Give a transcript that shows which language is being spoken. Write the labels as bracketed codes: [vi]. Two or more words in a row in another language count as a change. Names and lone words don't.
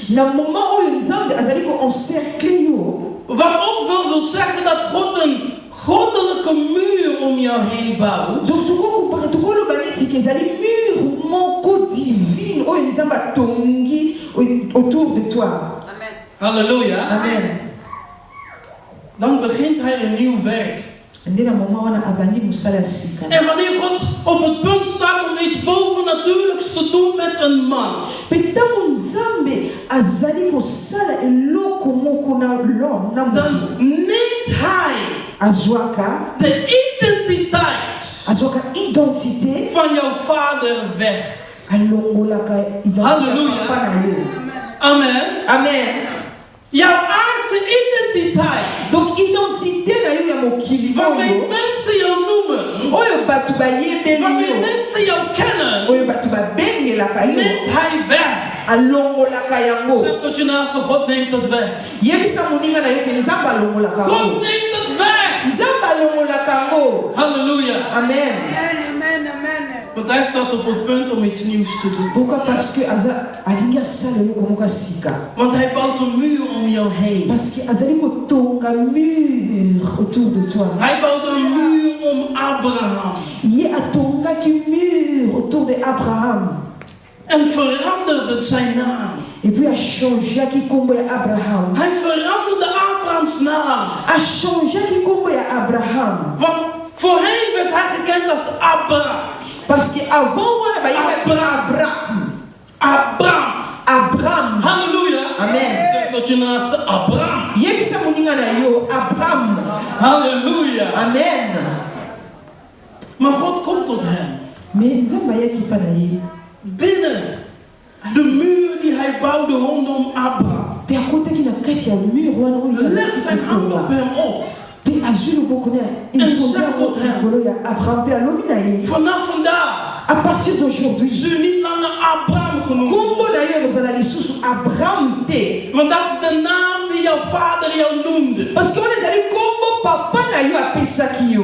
[ln] Na [fr] moment où [ln] nzambe azali ko encercler yo. [nl] Wat ook wil zeggen dat God een goddelijke muur om jou heen bouwt. [ln] Donc tuko lo baneti ke ezali mur moko divine oyo nzambe atongi [fr] autour de toi. [ln] Amen. [nl] Halleluja. [ln] Amen. [nl] Dan begint hij een nieuw werk. [ln] Nde na moment wana abandi mosala ya sika. [nl] En wanneer God op het punt staat om iets bovennatuurlijks te doen met een man, [ln] Pe ntango nzambe azali kosala eloko moko na l'homme na [nl] dan [ln] moto [nl] neemt hij [ln] azwaka identité [nl] van jouw vader weg. [ln] alongolaka [nl] Halleluja. [ln] identité papa na yo. Amen. Amen. [nl] Jouw aardse identiteit, [ln] Donc identité na yo ya mokili [nl] waarmee [ln] oyo [nl] mensen jou noemen, [ln] oyo bato bayebeli [nl] waarmee [ln] yo [nl] mensen jou kennen, [ln] oyo bato babengelaka yo [nl] neemt hij weg. [ln] alongolaka yango. [nl] Zeg tot je naaste, God neemt het weg. [ln] Yebisa moninga na yo ke nzambe alongolaka [nl] God [ln] yango. [nl] neemt het weg. [ln] Nzambe alongolaka yango. [nl] Halleluja. [ln] Amen. [nl] Want hij staat op het punt om iets nieuws te doen. [fr] Pourquoi? Parce que [ln] alingi asala eloko moko sika. [nl] Want hij bouwt een muur om jou heen. [fr] Parce que [ln] azali kotonga mur [fr] autour de toi. [nl] Hij bouwt een muur om Abraham. [ln] Ye atongaki mur [fr] autour de [ln] Abraham. [nl] En veranderde zijn naam. [fr] Et puis [ln] a changeaki kombo ya Abraham. [nl] Hij veranderde Abrahams naam. [ln] A changeaki kombo ya Abraham. [nl] Want voorheen werd hij gekend als Abra. [fr] Parce que avant [ln] wana bayebaki Abraham. Abraham. [nl] Halleluja. [ln] Amen. [nl] Zeg tot je naaste Abraham. [ln] Yebisa moninga na yo Abraham. [nl] Halleluja. [ln] Amen. [nl] Maar God komt tot hem. [ln] Mais nzambe ayaki pa na ye. [nl] Binnen de muur die hij bouwde rondom Abraham. [ln] Pe akotaki na kati ya mur wana oyo [nl] Legt zijn hand op hem op. [ln] Pe azwi loboko na likolo ya Abraham pe alobi na ye. [nl] Vanaf vandaag [fr] À partir d'aujourd'hui, [nl] zul je niet langer Abraham genoemd [ln] kombo [nl] worden. [ln] na yo kozala lisusu Abraham te. [nl] Want dat is de naam die jouw vader jou noemde. [fr] Parce que [ln] wana ezali kombo papa na yo apesaki yo.